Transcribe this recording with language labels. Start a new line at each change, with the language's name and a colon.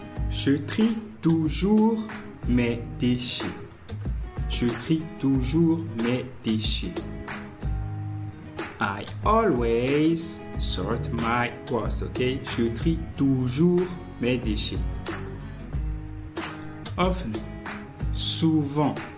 French: Je trie toujours mes déchets. Je trie toujours mes déchets.
English: I always sort my waste, okay?
French: Je trie toujours mes déchets.
English: Often, souvent.